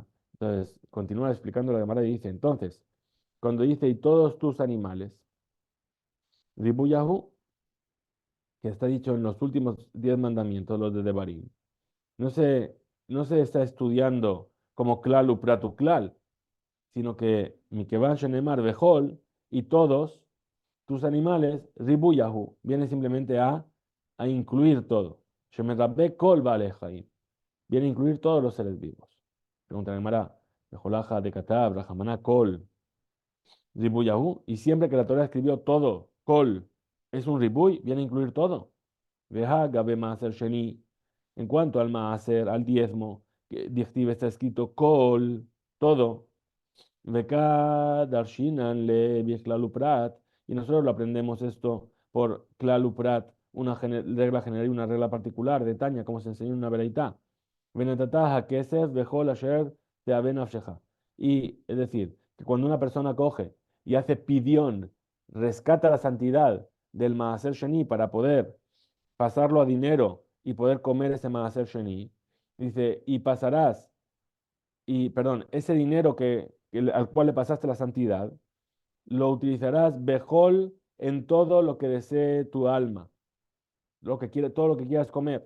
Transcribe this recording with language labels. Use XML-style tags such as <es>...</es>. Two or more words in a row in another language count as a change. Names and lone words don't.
<es>Entonces, continúa explicando la Gemara y dice, entonces, cuando dice, y todos tus animales, Ribuyahu, que está dicho en los últimos 10 mandamientos, los de Devarim, no se, no se está estudiando como</es> <he>כלל ופרט וכלל,</he> <es>sino que</es> <he>מכיוון שנאמר בכל,</he> <es>y todos tus animales, ribuyahu, viene simplemente a incluir todo.</es> <he>שמרבה כל בעלי חיים,</he> <es>viene a incluir todos los seres vivos. Pregunta la Gemara,</es> <arc>מכולא דכתב רחמנא כל ריבויא הוא,</arc> <es>y siempre que la Torah escribió todo, kol, es un ribuy, viene a incluir todo.</es> <he>והא גבי מעשר שני,</he> <es>en cuanto al maaser, al diezmo, que dictive está escrito kol, todo.</es> <he>וקא דרשינן לפרט,</he> <es>y nosotros lo aprendemos esto por Klaluprat, una regla general y una regla particular de Tania, como se enseñó en una veraitá.</es> <he>ונתתה הכסף בכל אשר תאוה נפשך.</he> <es>Y es decir, que cuando una persona coge y hace pidión, rescata la santidad del</es> <he>מעשר שני</he> <es>para poder pasarlo a dinero y poder comer ese</es> <he>מעשר שני,</he> <es>dice, y pasarás y, perdón, ese dinero al cual le pasaste la santidad, lo utilizarás bejol en todo lo que desee tu alma, todo lo que quieras comer.</es>